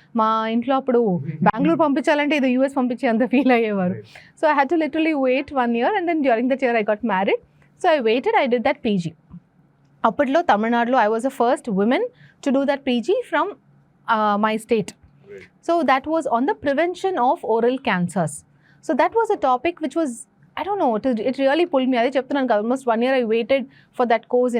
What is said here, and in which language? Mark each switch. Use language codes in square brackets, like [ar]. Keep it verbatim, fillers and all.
[te] మా ఇంట్లో అప్పుడు బెంగళూరు పంపించాలంటే ఏదో యూఎస్ పంపించే అంత ఫీల్ అయ్యేవారు. [en] So I had to literally wait one year and then during that year I got married. So I waited, I did that P G. [te] అప్పట్లో తమిళనాడులో [en] I was the first women to do that PG from my state. So that was on the prevention of oral cancers. So that was a topic which was I don't know, it it really pull me. [te] అదే చెప్తున్నాను కదా, [en] Almost one year I waited for that course.